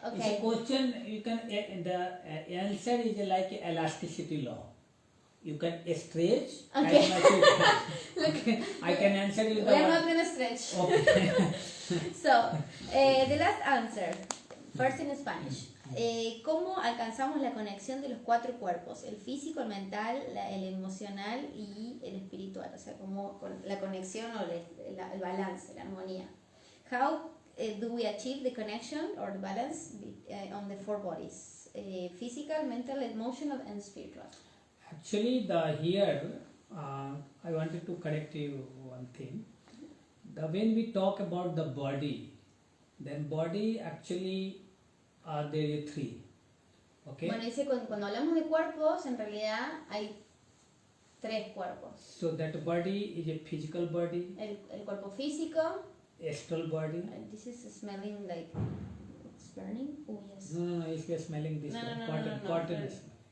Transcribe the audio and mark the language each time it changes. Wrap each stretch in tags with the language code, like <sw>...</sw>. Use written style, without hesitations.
<en>It's a question, you can, the answer is like elasticity law. You can stretch Okay. as much as you can. Okay, I can answer you the We are one. not going to stretch. Okay. So, the last answer, first in Spanish.</en> <es>¿Cómo alcanzamos la conexión de los cuatro cuerpos? El físico, el mental, el emocional y el espiritual. O sea, como la conexión o el balance, la armonía.</es> <en>How do we achieve the connection or the balance on the four bodies? Physical, mental, emotional and spiritual. Actually, here I wanted to correct you one thing. When we talk about the body, then body actually there are three. Okay.</en> <es>Bueno, dice cuando hablamos de cuerpos, en realidad hay tres cuerpos.</es> <en>So that body is a physical body.</en> <es>El cuerpo físico.</es> <en>Astral body. This is smelling like it's burning. Oh yes. No, if you are smelling this one, cotton is.</en>